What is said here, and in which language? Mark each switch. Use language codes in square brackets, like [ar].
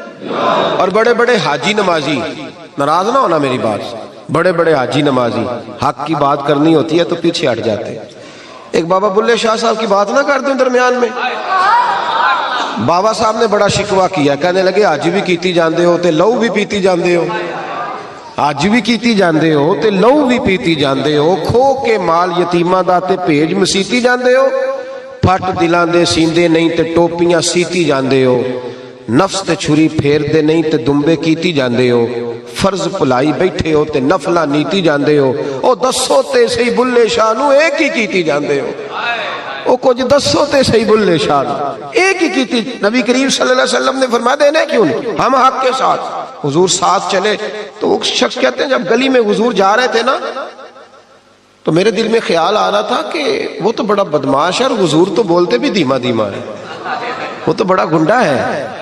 [ur] اور بڑے بڑے حاجی نمازی, ناراض نہ ہونا میری بات, بڑے بڑے حاجی نمازی حق کی بات کرنی ہوتی ہے تو پیچھے ہٹ جاتے ہیں. ایک بابا بلے شاہ صاحب کی بات نہ کر دوں درمیان میں. بابا صاحب نے بڑا شکوہ کیا, کہنے لگے [pa] حج بھی کیتی جاندے ہو تے لہو بھی پیتی جاندے ہو, حج بھی کیتی جاندے ہو تے لہو بھی پیتی جاندے ہو, کھو کے مال یتیماں دا تے بھیج مسیتی جاندے ہو, پھٹ دلاں دے سیندے نہیں تے ٹوپیاں سیتی جاندے ہو, نفس تے چھری پھیر دے نہیں تے دمبے کیتی جاندے ہو, فرض پلائی بیٹھے ہو تے نفلہ نیتی جاندے ہو. او دسو تے صحیح بلے شاہ نو ایک ہی کیتی جاندے ہو, او کچھ دسو تے صحیح بلے شاہ نو ایک ہی کیتی. [ur] نبی کریم صلی اللہ علیہ وسلم نے فرمایا دینے کیوں نہیں, ہم حق کے ساتھ. حضور ساتھ چلے تو وہ شخص کہتے ہیں جب گلی میں حضور جا رہے تھے نا تو میرے دل میں خیال آ رہا تھا کہ وہ تو بڑا بدماش ہے اور حضور تو بولتے بھی دھیما دھیما ہے, وہ تو بڑا گنڈا ہے.